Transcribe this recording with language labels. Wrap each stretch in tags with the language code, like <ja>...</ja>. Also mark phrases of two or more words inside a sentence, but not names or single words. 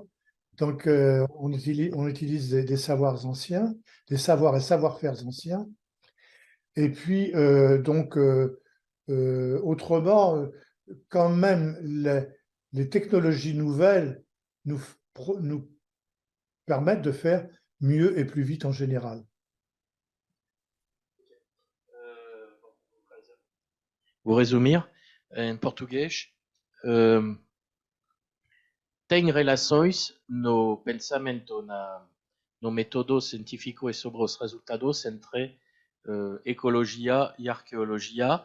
<fr>Donc, on utilise des savoirs anciens, des savoirs et savoir-faire anciens. Et puis, autrement, quand même, les technologies nouvelles nous permettent de faire mieux et plus vite en général.</fr> <pt>Vou resumir em português. Tem relações no pensamento, no método científico e sobre os resultados entre ecologia e arqueologia.</pt>